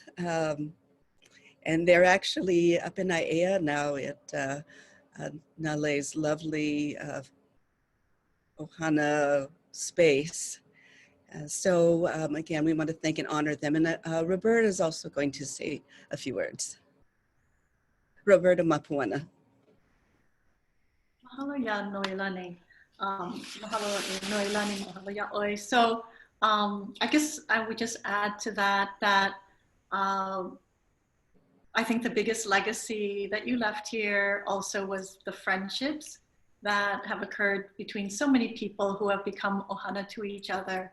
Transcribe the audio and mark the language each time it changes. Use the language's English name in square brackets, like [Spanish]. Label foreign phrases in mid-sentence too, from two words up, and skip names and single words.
[English] And they're actually up in Aiea now at Nale's lovely Ohana space. So again, we want to thank and honor them. And Roberta is also going to say a few words. Roberta Mapuana. [Hawaiian] Mahalo ya noilani. Mahalo e noilani, mahalo ya oi. [English] So I guess I would just add to that I think the biggest legacy that you left here also was the friendships that have occurred between so many people who have become ohana to each other.